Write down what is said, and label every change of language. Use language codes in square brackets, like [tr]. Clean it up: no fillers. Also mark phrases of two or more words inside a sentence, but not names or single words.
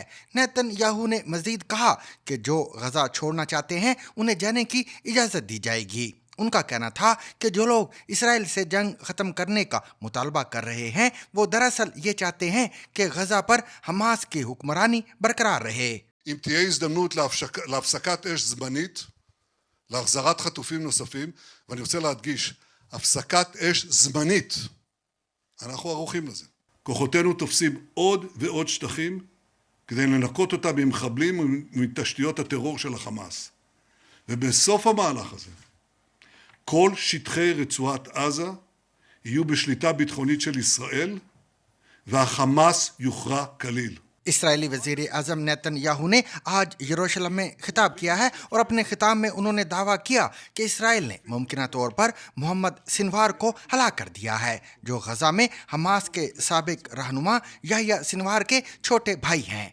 [ur] نیتن یاہو نے مزید کہا کہ جو غزہ چھوڑنا چاہتے ہیں انہیں جانے کی اجازت دی جائے گی. ان کا کہنا تھا کہ جو لوگ اسرائیل سے جنگ ختم کرنے کا مطالبہ کر رہے ہیں وہ دراصل یہ چاہتے ہیں کہ غزہ پر حماس کی حکمرانی برقرار رہے. [he] אם תהיה הזדמנות להפסקת אש זמנית, להחזרת חטופים נוספים, ואני רוצה להדגיש, הפסקת אש זמנית, אנחנו ערוכים לזה. כוחותינו תופסים עוד ועוד שטחים כדי לנקות אותה ממחבלים ומתשתיות הטרור של החמאס. ובסוף המהלך הזה, כל שטחי רצועת עזה יהיו בשליטה ביטחונית של ישראל, והחמאס יוכרע כליל. [ur] اسرائیلی وزیر اعظم نیتن یاہو نے آج یروشلم میں خطاب کیا ہے اور اپنے خطاب میں انہوں نے دعویٰ کیا کہ اسرائیل نے ممکن طور پر محمد سنوار کو ہلاک کر دیا ہے، جو غزہ میں حماس کے سابق رہنما یحییٰ سنوار کے چھوٹے بھائی ہیں.